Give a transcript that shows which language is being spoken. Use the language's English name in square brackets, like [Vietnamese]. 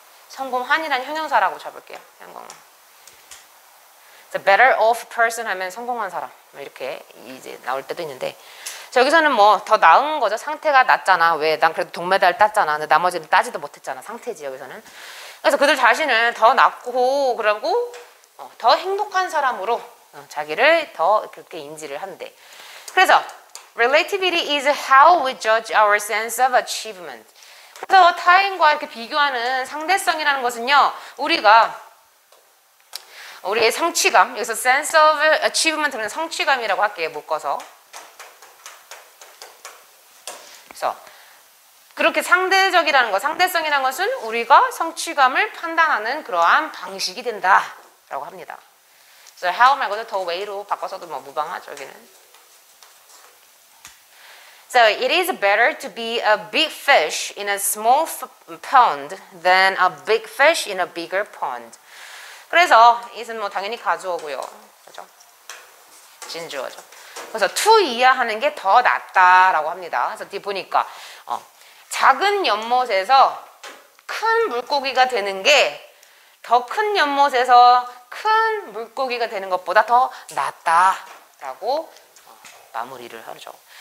[Korean] 성공한이란 형용사라고 잡을게요. 성공한. [English] better off person [Korean] 하면 성공한 사람 이렇게 이제 나올 때도 있는데 자, 여기서는 뭐 더 나은 거죠. 상태가 낫잖아. 왜? 난 그래도 동메달 땄잖아. 근데 나머지는 따지도 못했잖아. 상태지 여기서는. 그래서 그들 자신을 더 낫고 그러고 더 행복한 사람으로 자기를 더 그렇게 인지를 한대. 그래서 [English] relativity is how we judge our sense of achievement. [Korean] 그래서 타인과 이렇게 비교하는 상대성이라는 것은요. 우리의 성취감, 여기서 sense of achievement는 성취감이라고 할게요. 묶어서. 그래서 그렇게 상대적이라는 거, 상대성이라는 것은 우리가 성취감을 판단하는 그러한 방식이 된다라고 합니다. 그래서 how 말고도 the way로 바꿔서도 뭐 무방하죠, 여기는. [English] So it is better to be a big fish in a small pond than a big fish in a bigger pond. [Korean] 그래서 it은 뭐 당연히 가주어고요, 그렇죠? 진주어죠. 그래서 to 이하하는 게 더 낫다라고 합니다. 그래서 뒤에 보니까 작은 연못에서 큰 물고기가 되는 게 더 큰 연못에서 큰 물고기가 되는 것보다 더 낫다라고 마무리를 하죠.